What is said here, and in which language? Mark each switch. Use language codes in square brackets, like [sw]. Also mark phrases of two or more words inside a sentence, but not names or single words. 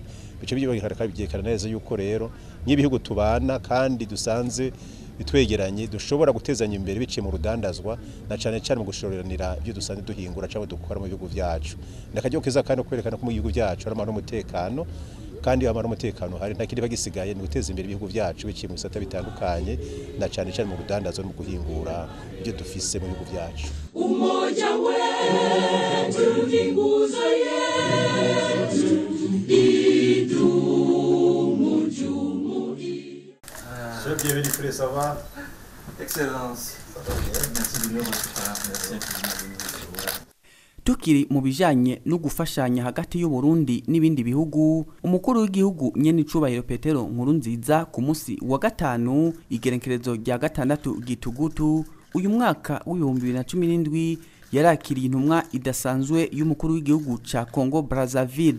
[rn] Bice byekana neza yuko rero n'ibihugu tubana kandi dusanze bitwegeranye dushobora gutezanya imbere biciye mu rudandazwa na cyane cyane mu gushororanira ibyo dusanze duhingura cyangwa dukora mu bihugu byacu. Nakajyo keza kandi kwerekana ko mu gihugu cyacu hari amahoro n'umutekano, kandi amahoro n'umutekano hari nta kindi bagisigaye ni guteza imbere ibihugu byacu biciye mu bisata bitandukanye na cyane cyane mu rudandazwa no guhingura ibyo dufise mu bihugu byacu. [sw] Umoja wetu ni nguzo yetu idumu jumuiya. [fr] Bienvenue pour les savoir. Excellence. Merci de nous recevoir. Merci infiniment. [rn] Tukiri mu bijanye no gufashanya hagati y'u Burundi n'ibindi bihugu, umukuru w'igihugu nyene icubahiro Petero Nkurunziza ku musi wa gatanu igerekerezo rya 6 Gitugutu uyu mwaka w'2017 yarakiriye intumwa idasanzwe y'umukuru w'igihugu ca Congo Brazzaville.